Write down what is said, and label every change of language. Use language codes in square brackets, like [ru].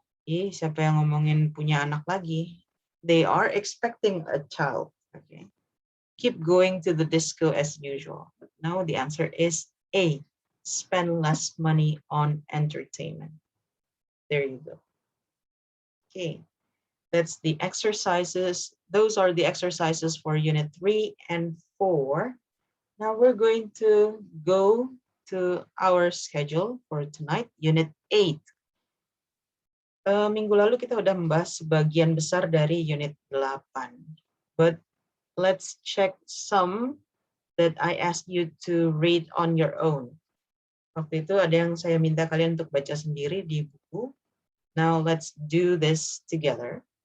[id] Siapa yang ngomongin punya anak lagi? [en] They are expecting a child. Okay. Keep going to the disco as usual. But no, the answer is A. Spend less money on entertainment. There you go. Okay. That's the exercises. Those are the exercises for Unit 3 and 4. Now we're going to go to our schedule for tonight, Unit 8. [id] Minggu lalu kita udah membahas sebagian besar dari Unit 8. [en] But let's check some that I asked you to read on your own. [id] Waktu itu ada yang saya minta kalian untuk baca sendiri di buku. [en] Now let's do this together.